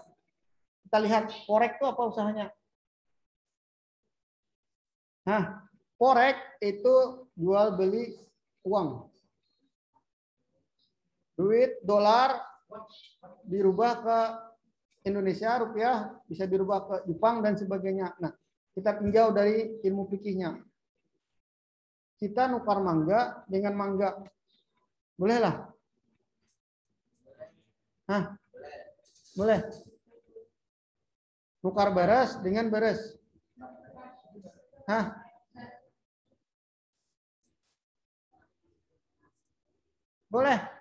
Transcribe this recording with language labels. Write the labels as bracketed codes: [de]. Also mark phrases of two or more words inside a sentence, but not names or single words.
[id] Kita lihat forex itu apa usahanya. Nah, forex itu jual beli uang. Duit dolar dirubah ke Indonesia, rupiah bisa dirubah ke Jepang dan sebagainya. Nah, kita tinjau dari ilmu fikihnya. Kita nukar mangga dengan mangga. Boleh lah? Hah? Boleh. Nukar beres dengan beres. Hah? Boleh.